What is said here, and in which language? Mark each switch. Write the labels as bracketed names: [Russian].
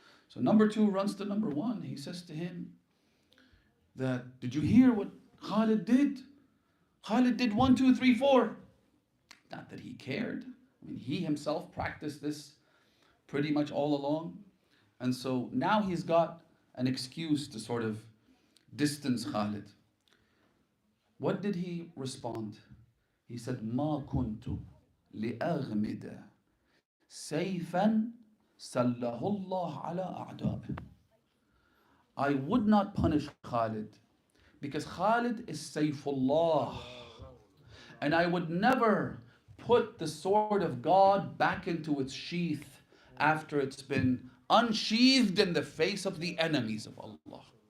[English] So number 2 runs to number 1. He says to him that, did you hear what Khalid did? Khalid did 1, 2, 3, 4. Not that he cared. He himself practiced this pretty much all along. And so now he's got an excuse to sort of distance Khalid. What did he respond? He said, [Arabic] ما كنت لأغمد سيفا سله الله على أعدائه. [English] I would not punish Khalid because Khalid is Sayfullah. And I would never put the sword of God back into its sheath after it's been unsheathed in the face of the enemies of Allah.